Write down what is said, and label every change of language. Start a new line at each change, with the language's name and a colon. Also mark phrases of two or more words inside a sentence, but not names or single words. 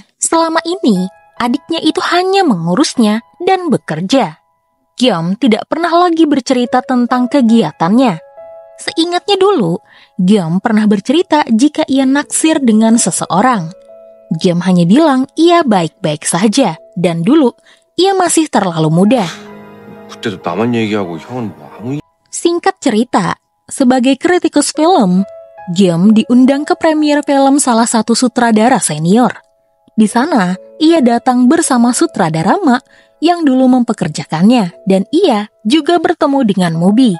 Indonesian: Selama ini, adiknya itu hanya mengurusnya dan bekerja. Gyeom tidak pernah lagi bercerita tentang kegiatannya. Seingatnya dulu, Gyeom pernah bercerita jika ia naksir dengan seseorang. Gyeom hanya bilang ia baik-baik saja dan dulu ia masih terlalu muda.
Korean: 그때도 나만 얘기하고 형은 뭐 아무
Indonesian: Singkat cerita, sebagai kritikus film, Gyeom diundang ke premier film salah satu sutradara senior. Di sana, ia datang bersama sutradara Ma yang dulu mempekerjakannya dan ia juga bertemu dengan Mubi.